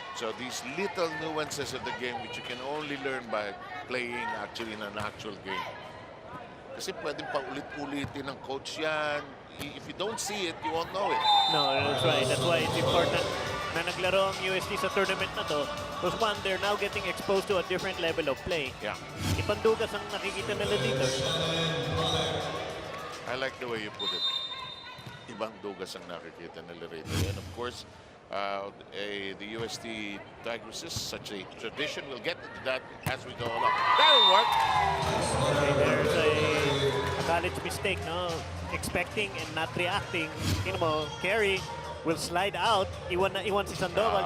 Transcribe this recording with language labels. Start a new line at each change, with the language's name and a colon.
English: So these little nuances of the game which you can only learn by playing actually in an actual game.
Filipino: Kasi pwedeng paulit-ulitin ng coach yan.
English: If you don't see it, you won't know it. No, that's right. That's why it's important
Filipino: na naglaro ang UST sa tournament na to.
English: Because one, they're now getting exposed to a different level of play. Yeah.
Filipino: Ipandugas ang nakikita nila dito.
English: I like the way you put it.
Filipino: Ibang dugas ang nakikita nila rito.
English: And of course, the UST Tigresses, such a tradition. We'll get into that as we go along. That'll work. Okay, there's a college mistake, no? Expecting and not reacting. You know, carry will slide out.
Filipino: Iwan si Sandoval.